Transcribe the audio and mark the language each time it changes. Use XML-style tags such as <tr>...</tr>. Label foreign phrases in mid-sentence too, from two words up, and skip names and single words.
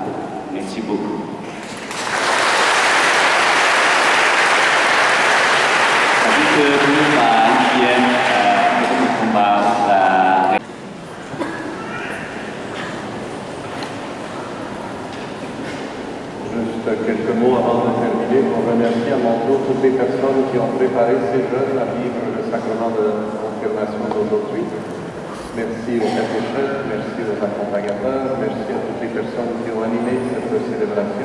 <fr>Merci beaucoup.</fr> <vi>Thưa quý bà anh chị em, tôi có một thông báo là</vi> <fr>Juste quelques mots avant de terminer pour remercier à mon tour toutes les personnes personnes qui ont préparé ces jeunes à vivre le sacrement de confirmation d'aujourd'hui. Merci aux catéchètes, merci aux accompagnateurs, merci à toutes les personnes qui ont animé cette célébration.</fr>